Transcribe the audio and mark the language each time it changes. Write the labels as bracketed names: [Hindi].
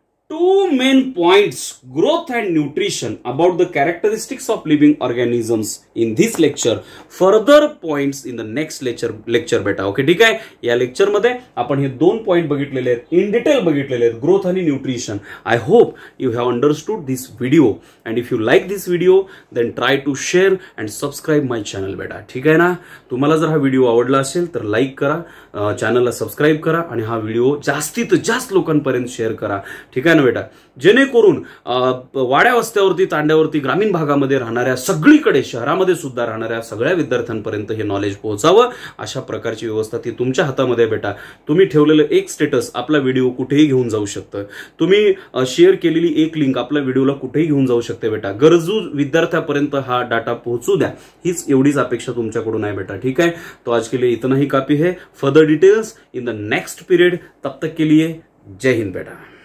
[English] two main points, growth and nutrition, about the characteristics of living organisms in this lecture. Further points in the next lecture बेटा. [Marathi] Okay, ठीक आहे. या lecture मध्ये आपण हे 2 point बघितलेले आहेत, इन डिटेल बघितलेले आहेत, ग्रोथ आणि nutrition. [English] I hope you have understood this video, and if you like this video then try to share and subscribe my channel बेटा. [Marathi] ठीक आहे ना. तुम्हाला जर हा व्हिडिओ आवडला असेल तर लाईक करा, चॅनलला सबस्क्राईब करा आणि हा व्हिडिओ जास्तीत जास्त लोकांपर्यंत शेअर करा. ठीक आहे ना बेटा. जेणेकरून वाड्या वस्त्यावरती, तांड्यावरती, ग्रामीण भागामध्ये राहणाऱ्या, सगळीकडे शहरामध्ये सुद्धा राहणाऱ्या सगळ्या विद्यार्थ्यांपर्यंत हे नॉलेज पोहोचावं, अशा प्रकारची व्यवस्था ती तुमच्या हातामध्ये बेटा. तुम्ही ठेवलेलं एक स्टेटस आपला व्हिडिओ कुठेही घेऊन जाऊ शकतं. तुम्ही शेअर केलेली एक लिंक आपल्या व्हिडिओला कुठेही घेऊन जाऊ शकते बेटा. गरजू विद्यार्थ्यापर्यंत हा डाटा पोहोचू द्या, हीच एवढीच अपेक्षा तुमच्याकडून आहे बेटा. ठीक आहे. [Hindi] तो आज के लिए इतना ही काफी है. [English] Further details in the next period. [Hindi] तब तक के लिए जय हिंद बेटा.